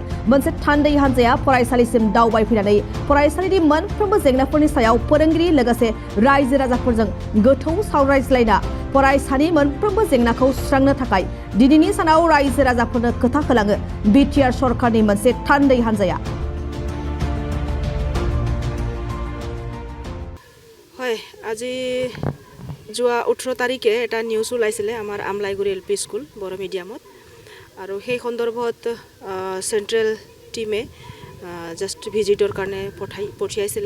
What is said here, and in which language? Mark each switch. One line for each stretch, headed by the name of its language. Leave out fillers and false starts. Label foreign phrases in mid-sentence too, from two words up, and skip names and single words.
Bodo: मोनसे थान्दै हान्जाया फरायसालिसिम दावबायफैनानै फरायसालिनि मोनफ्रोमबो जेंनाफोरनि सायाव फोरोंगिरि लोगोसे रायजो राजाफोरजों गोथौ सावरायज्लायना फरायसानि मोनफ्रोमबो जेंनाखौ सुस्रांनो थाखाय दिनैनि सानाव रायजो राजाफोरनो खोथा होलाङो बिटिआर सरकारनि मोनसे थान्दै हान्जाया।
Assamese: হয় আজি যোৱা 18 তাৰিখে এটা নিউজ ওলাইছিলে আমাৰ আমলাইগুৰি এলপি স্কুল বড় মিডিয়ামত আৰু সেই সন্দৰ্ভত
English: central team just visit
Assamese: কাৰণে পঠিয়াইছিলে।